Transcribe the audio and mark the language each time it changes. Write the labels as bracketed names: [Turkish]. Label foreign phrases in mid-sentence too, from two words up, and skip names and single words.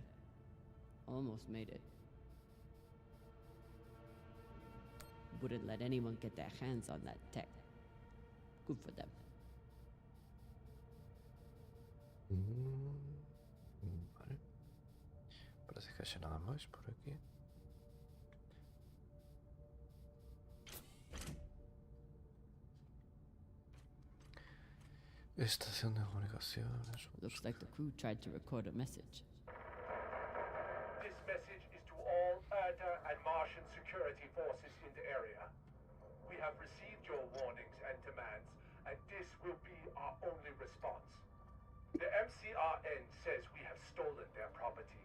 [English] Almost made it. Wouldn't let anyone get their hands on that tech. Good for them. [Galician] Vale. Parece que haxe nada máis por aquí. Estación de comunicaciones. [English] Looks like the crew tried to record a message. This message is to all Earther and Martian security forces in the area. We have received your warnings and demands, and this will be our only response. The MCRN says we have stolen their property.